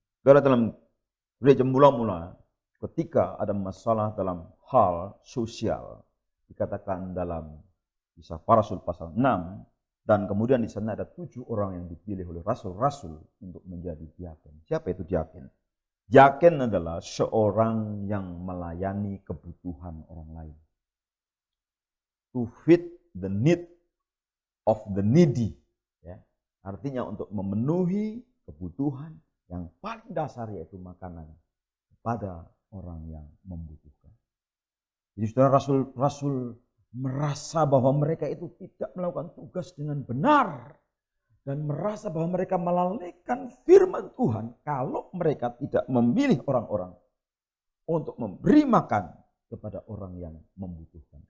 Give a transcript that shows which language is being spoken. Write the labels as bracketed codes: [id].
[id] Saudara, dalam gereja mula-mula, ketika ada masalah dalam hal sosial, dikatakan dalam Kisah Para Rasul pasal 6, dan kemudian di sana ada 7 orang yang dipilih oleh rasul-rasul untuk menjadi diaken. Siapa itu diaken? Diaken adalah seorang yang melayani kebutuhan orang lain. [en] To feed the need of the needy. Ya. [id] Artinya untuk memenuhi kebutuhan yang paling dasar yaitu makanan kepada orang yang membutuhkan. Jadi saudara, rasul-rasul merasa bahwa mereka itu tidak melakukan tugas dengan benar dan merasa bahwa mereka melalaikan firman Tuhan kalau mereka tidak memilih orang-orang untuk memberi makan kepada orang yang membutuhkan.